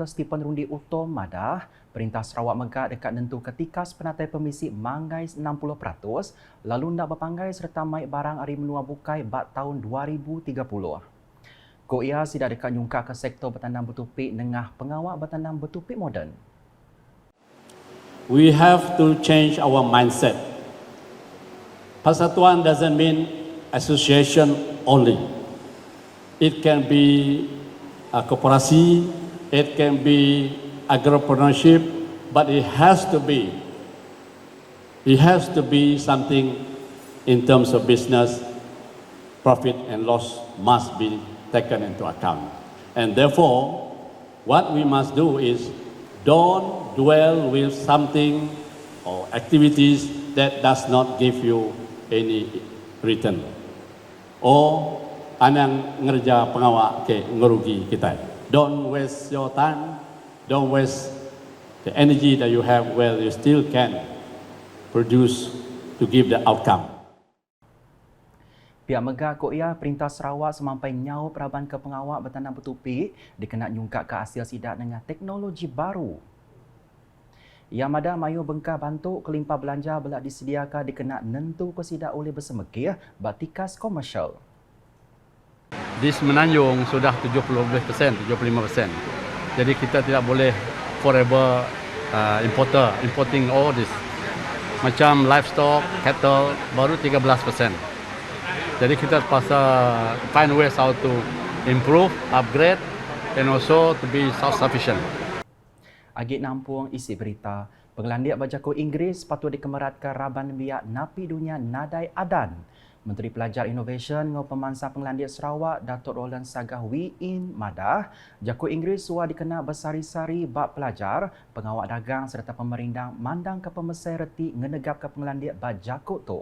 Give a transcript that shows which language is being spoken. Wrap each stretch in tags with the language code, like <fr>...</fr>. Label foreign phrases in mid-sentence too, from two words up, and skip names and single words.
<iba>Stephen Rundi Utom Madah, Perintah Sarawak Megak dekat nentu ketika penatai permisi manggai 60%, lalu nak berpanggai serta mai barang hari menua bukai bat tahun 2030. Ko ia tidak dekat nyungkak ke sektor bertanam bertupik nengah pengawal bertanam bertupik moden.</iba> <en>We have to change our mindset. Persatuan doesn't mean association only. It can be a koperasi, it can be agropreneurship, but it has to be something in terms of business. Profit and loss must be taken into account. And therefore, what we must do is don't dwell with something or activities that does not give you any return.</en> <iba>Or anang ngerja pengawak ke ngerugi kita.</iba> <en>Don't waste your time, don't waste the energy that you have where you still can produce to give the outcome.</en> <iba>Pihak Megah Koia Perintah Sarawak semampai nyau peraban ke pengawak bertanam bertupik dikena nyungkak ke hasil sidak dengan teknologi baru. Yang ada mayu bengkah bantuk kelimpah belanja belak disediakan dikena nentu ke sidak oleh bersemekih batikas komersial.</iba> <ms>Di Semenanjung sudah 70%, 75%. Jadi kita tidak boleh</ms> <en>forever importing all this.</en> <ms>Macam</ms> <en>livestock, cattle</en> <ms>baru 13%. Jadi kita terpaksa</ms> <en>find ways how to improve, upgrade and also to be self-sufficient.</en> <iba>Agit nampung isi berita, pengelandiak berjakut Inggeris patut dikemeratkan raban biak napi dunia nadai adan. Menteri Pelajar Innovation ngau pemansang pengelandiak Sarawak, Datuk Roland Sagah Wiin Madah, jakut Inggeris suah dikena bersari-sari bab pelajar, pengawak dagang serta pemerindang mandang ke pemesai reti ngenegap ke pengelandiak berjakut tu.</iba>